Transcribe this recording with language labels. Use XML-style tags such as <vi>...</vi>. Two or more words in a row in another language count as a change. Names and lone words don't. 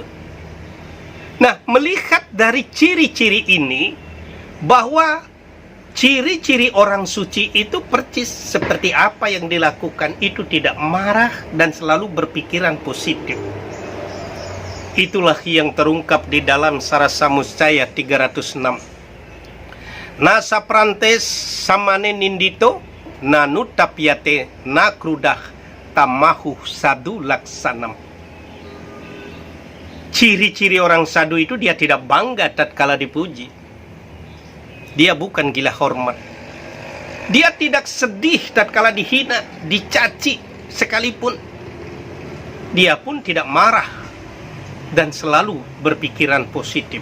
<id>Nah, melihat dari ciri-ciri ini, bahwa ciri-ciri orang suci itu persis seperti apa yang dilakukan, itu tidak marah dan selalu berpikiran positif. Itulah yang terungkap di dalam Sarasa Muscaya 306.</id> <sa>Nasa prantes samane nindito nanu tapiate nakrudah tamahu sadu laksanam.</sa> <id>Ciri-ciri orang sadu itu dia tidak bangga tatkala dipuji. Dia bukan gila hormat. Dia tidak sedih tatkala dihina, dicaci sekalipun. Dia pun tidak marah dan selalu berpikiran positif.</id>